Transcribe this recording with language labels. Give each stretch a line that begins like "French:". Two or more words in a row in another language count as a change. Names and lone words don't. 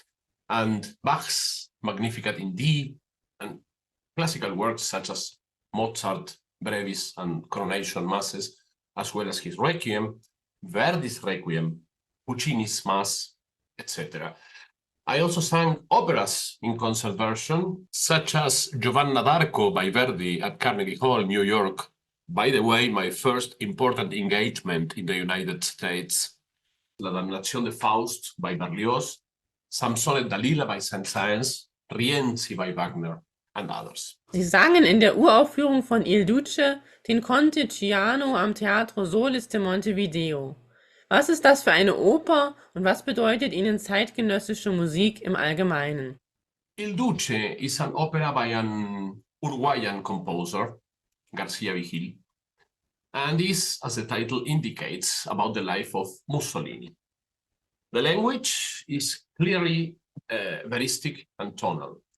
English: and Bach's Magnificat in D, and classical works such as Mozart, Brevis, and Coronation Masses, as well as his Requiem, Verdi's Requiem, Puccini's Mass, etc. I also sang operas in concert version, such as Giovanna d'Arco by Verdi at Carnegie Hall, New York. By the way, my first important engagement in the United States. La Damnation de Faust by Berlioz, Samson et Dalila by Saint-Saëns, Rienzi by Wagner, and others.
German: Sie sangen in der Uraufführung von Il Duce den Conte Ciano am Teatro Solis de Montevideo. Was ist das für eine Oper und was bedeutet Ihnen zeitgenössische Musik im Allgemeinen?
English: Il Duce is an opera by an Uruguayan composer, García Vigil, and is, as the title indicates, about the life of Mussolini. The language is clearly veristic and tonal.